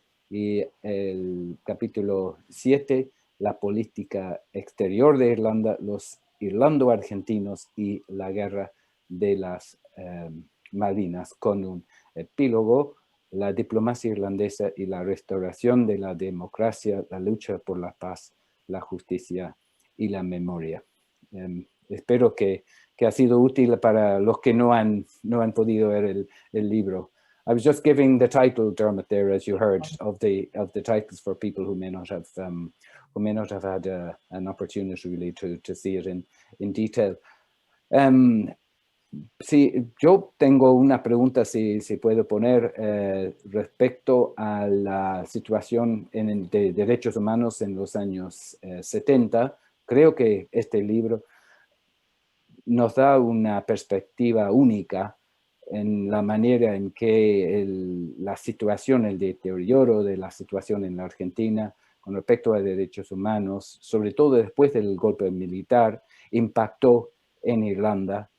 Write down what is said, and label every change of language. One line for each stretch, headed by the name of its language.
Spanish: Y el capítulo 7, la política exterior de Irlanda, los irlando-argentinos y la guerra de las Malvinas, con un epílogo, la diplomacia irlandesa y la restauración de la democracia, la lucha por la paz, la justicia y la memoria. Espero que ha sido útil para los que no han podido ver el libro.
English: I was just giving the title, Dermot, there, as you heard, of the titles for people who may not have had an opportunity really to see it in detail.
Spanish: Sí, yo tengo una pregunta, si puedo poner, respecto a la situación de derechos humanos en los años 70. Creo que este libro nos da una perspectiva única en la manera en que la situación, el deterioro de la situación en la Argentina con respecto a derechos humanos, sobre todo después del golpe militar, impactó en Irlanda.